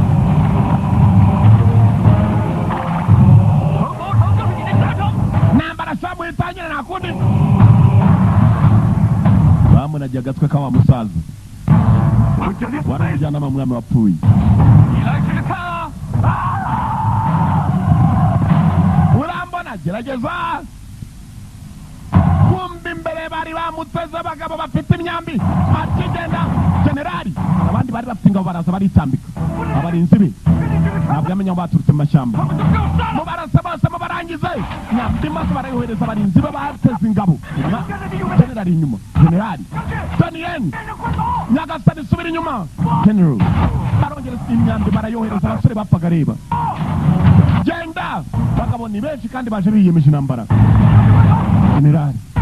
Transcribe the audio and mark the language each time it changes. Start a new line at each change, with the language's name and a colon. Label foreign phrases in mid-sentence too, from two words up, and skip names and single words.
Chinese: 城堡城就是你的下场。
Kinyarwanda: ntambara shamu itangire nta kundi bamunagiye agatwe ka wa musaza
Chinese: 我这里
Kinyarwanda: wari umujyanama mwami wapfuye
Chinese: 你来试试看啊！
Kinyarwanda: urambona gerageza kumva imbere bari bamuteze abagabo bafite imyambi akigenda generali abandi bari bafite ingabo baraza baritambika abarinzi be ntabwo yamenya aho baturutse mu mashyamba
Chinese: 他们就不要杀了。
Kinyarwanda: mubarasa bose babarangize nyambi maze barayohereza abarinzi b'abateze ingabo generali inyuma generali Daniel Nyagasani subira inyuma general barongera imyambi barayohereza abasore bapfaga reba genda bagabo ni benshi kandi baje biyemeje intambara generali